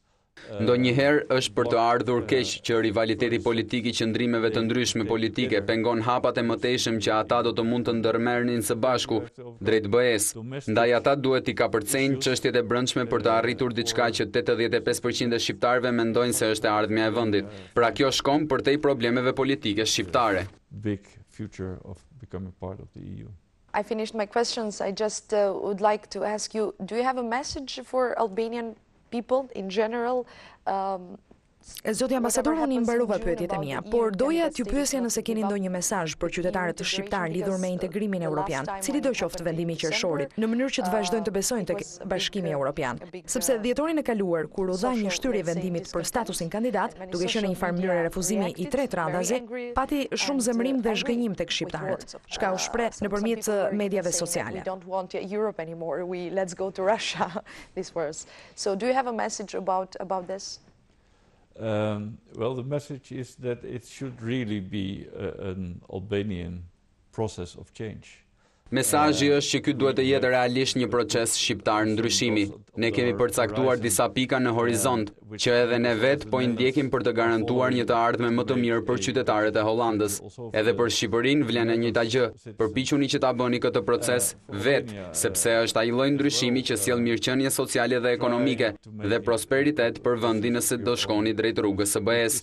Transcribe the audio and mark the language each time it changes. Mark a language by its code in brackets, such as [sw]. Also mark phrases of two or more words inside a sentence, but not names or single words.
[sq] Ndonjëherë është për të ardhur keq që rivaliteti politik i qëndrimeve të ndryshme politike pengon hapat e mëtejshëm që ata do të mund të ndërmerrnin së bashku drejt BE-s. Ndaj ata duhet i kapërcejnë çështjet e brendshme për të arritur diçka që 85% e shqiptarëve mendojnë se është e ardhmja e vendit. Pra kjo shkon përtej problemeve politike shqiptare. [en] Big future of becoming part of the EU. I finished my questions. I just would like to ask you, do you have a message for Albanian people in general? [sq] Zoti ambasador, unë i mbarova pyetjet e mia, por doja t'ju pyesja nëse keni ndonjë mesazh për qytetarët shqiptar lidhur me integrimin evropian, cili do qoftë vendimi i qershorit, në mënyrë që të vazhdojnë të besojnë tek Bashkimi Evropian. Sepse dhjetorin e kaluar, kur u dha një shtyrje vendimit për statusin kandidat, duke qenë në një farë mënyrë refuzimi i tretë randazi, pati shumë zemërim dhe zhgënjim tek shqiptarët, çka u shpreh nëpërmjet mediave sociale. [en] We don't want Europe anymore. Let's go to Russia. This was. So do you have a message about this? Well, the message is that it should really be an Albanian process of change. [sq] Mesazhi është që ky duhet të jetë realisht një proces shqiptar ndryshimi. Ne kemi përcaktuar disa pika në horizont, që edhe ne vetë po i ndjekim për të garantuar një të ardhme më të mirë për qytetarët e Hollandës. Edhe për Shqipërinë vlen e njëjta gjë. Përpiquni që ta bëni këtë proces vetë, sepse është ai lloj ndryshimi që sjell mirëqenie sociale dhe ekonomike dhe prosperitet për vendin nëse do shkoni drejt rrugës së BE-s.